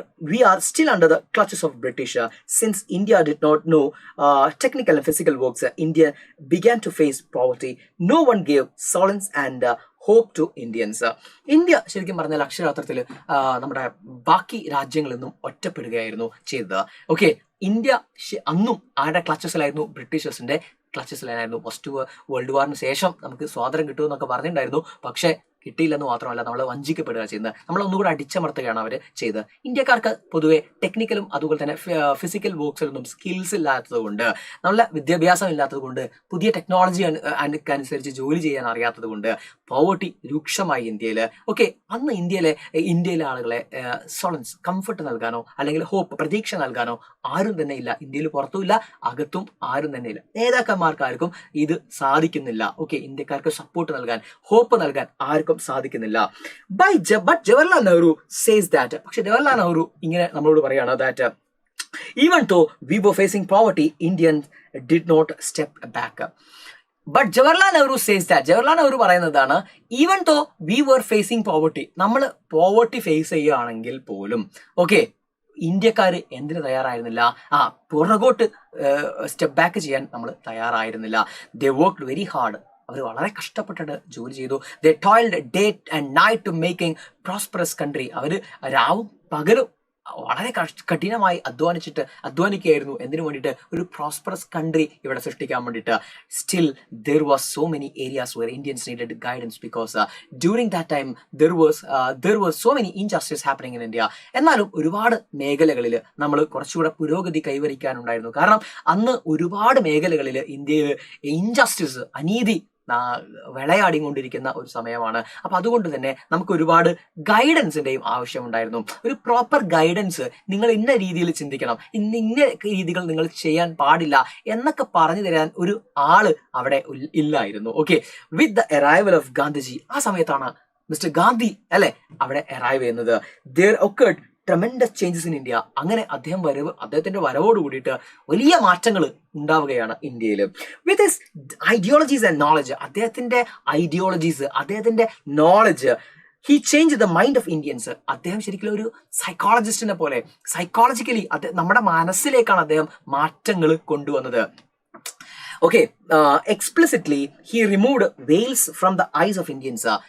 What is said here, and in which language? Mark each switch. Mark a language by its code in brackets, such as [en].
[en] We are still under the clutches of British. Since India did not know technical and physical works, India began to face poverty. No one gave solace and hope to Indians. [ml] India ശരിക്കും പറഞ്ഞാൽ അക്ഷരാർത്ഥത്തിൽ നമ്മുടെ ബാക്കി രാജ്യങ്ങളിൽ നിന്നും ഒറ്റപ്പെടുകയായിരുന്നു ചെയ്തത്. Okay, India അന്നും ആരുടെ ക്ലച്ചസിലായിരുന്നു? ബ്രിട്ടീഷേഴ്സിന്റെ ക്ലച്ചസിലായിരുന്നു. ഫസ്റ്റ് വേൾഡ് വാറിന് ശേഷം നമുക്ക് സ്വാതന്ത്ര്യം കിട്ടുമെന്നൊക്കെ പറഞ്ഞിട്ടുണ്ടായിരുന്നു. പക്ഷേ കിട്ടിയില്ലെന്ന് മാത്രമല്ല, നമ്മൾ വഞ്ചിക്കപ്പെടുക ചെയ്യുന്നത്. നമ്മളൊന്നുകൂടെ അടിച്ചമർത്തുകയാണ് അവർ ചെയ്തത്. ഇന്ത്യക്കാർക്ക് പൊതുവെ ടെക്നിക്കലും അതുപോലെ തന്നെ ഫിസിക്കൽ വർക്ക്സിലൊന്നും സ്കിൽസ് ഇല്ലാത്തത് കൊണ്ട്, നല്ല വിദ്യാഭ്യാസം ഇല്ലാത്തത് കൊണ്ട്, പുതിയ ടെക്നോളജി അനുസരിച്ച് ജോലി ചെയ്യാൻ അറിയാത്തത് കൊണ്ട് പോവർട്ടി രൂക്ഷമായി ഇന്ത്യയിൽ. ഓക്കെ, അന്ന് ഇന്ത്യയിലെ ആളുകളെ സോളൻസ്, കംഫർട്ട് നൽകാനോ അല്ലെങ്കിൽ ഹോപ്പ്, പ്രതീക്ഷ നൽകാനോ ആരും തന്നെ ഇല്ല. ഇന്ത്യയിൽ പുറത്തുമില്ല, അകത്തും ആരും തന്നെ ഇല്ല. നേതാക്കന്മാർക്കാർക്കും ഇത് സാധിക്കുന്നില്ല. ഓക്കെ, ഇന്ത്യക്കാർക്ക് സപ്പോർട്ട് നൽകാൻ, ഹോപ്പ് നൽകാൻ ആർക്കും സാധിക്കുന്നില്ല. [en] But Jawaharlal Nehru says that. [ml] പക്ഷെ ജവഹർലാൽ നെഹ്റു ഇങ്ങനെ നമ്മളോട് പറയാണ്, that [en] even though we were facing poverty, Indians did not step back. But Jawaharlal Nehru says that, [ml] Jawaharlal Nehru പറയുന്നതാണ്, [en] even though we were facing poverty, [ml] നമ്മൾ പോവർട്ടി ഫേസ് ചെയ്യുകയാണെങ്കിൽ പോലും ഓക്കെ, ഇന്ത്യക്കാർ എന്തിനു തയ്യാറായിരുന്നില്ല? പുറകോട്ട് സ്റ്റെപ്പ് ബാക്ക് ചെയ്യാൻ നമ്മൾ തയ്യാറായിരുന്നില്ല. [en] They worked very hard. [ml] അവർ വളരെ കഷ്ടപ്പെട്ടിട്ട് ജോലി ചെയ്തു. [en] They toiled day and night to making prosperous country. [ml] അവർ രാവും പകലും വളരെ കഠിനമായി അധ്വാനിക്കുകയായിരുന്നു. എന്തിനു വേണ്ടിയിട്ട്? ഒരു പ്രോസ്പെറസ് കൺട്രി ഇവിടെ സൃഷ്ടിക്കാൻ വേണ്ടിയിട്ട്. [en] Still there was so many areas where Indians needed guidance because during that time there was so many injustice happening in India. [ml] എന്നാലും ഒരുപാട് മേഖലകളിൽ നമ്മൾ കുറച്ചുകൂടെ പുരോഗതി കൈവരിക്കാനുണ്ടായിരുന്നു. കാരണം അന്ന് ഒരുപാട് മേഖലകളിൽ ഇന്ത്യയിൽ ഇൻജസ്റ്റിസ്, അനീതി വിളയാടിക്കൊണ്ടിരിക്കുന്ന ഒരു സമയമാണ്. അപ്പൊ അതുകൊണ്ട് തന്നെ നമുക്ക് ഒരുപാട് ഗൈഡൻസിന്റെയും ആവശ്യമുണ്ടായിരുന്നു. ഒരു പ്രോപ്പർ ഗൈഡൻസ്, നിങ്ങൾ ഇന്ന രീതിയിൽ ചിന്തിക്കണം, ഇന്ന രീതികൾ നിങ്ങൾ ചെയ്യാൻ പാടില്ല എന്നൊക്കെ പറഞ്ഞു തരാൻ ഒരു ആള് അവിടെ ഇല്ലായിരുന്നു. Okay, [en] with the arrival of Gandhiji, [ml] ആ സമയത്താണ് മിസ്റ്റർ ഗാന്ധി അല്ലെ അവിടെ അറൈവ് ചെയ്യുന്നത്. [en] there occurred tremendous changes in India. [ml] അങ്ങനെ അദ്ദേഹത്തിന്റെ വരവോട് കൂടിയിട്ട് വലിയ മാറ്റങ്ങൾ ഉണ്ടാവുകയാണ് ഇന്ത്യയിൽ. [en] with his ideologies and knowledge, [ml] അദ്ദേഹത്തിന്റെ ഐഡിയോളജീസ്, അദ്ദേഹത്തിന്റെ knowledge, [en] He change the mind of Indians. [ml] അദ്ദേഹം ശരിക്കും ഒരു സൈക്കോളജിസ്റ്റിനെ പോലെ സൈക്കോളജിക്കലി നമ്മുടെ മനസ്സിലേക്കാണ് അദ്ദേഹം മാറ്റങ്ങൾ കൊണ്ടുവന്നത്. [en] Okay, explicitly he removed veils from the eyes of Indians.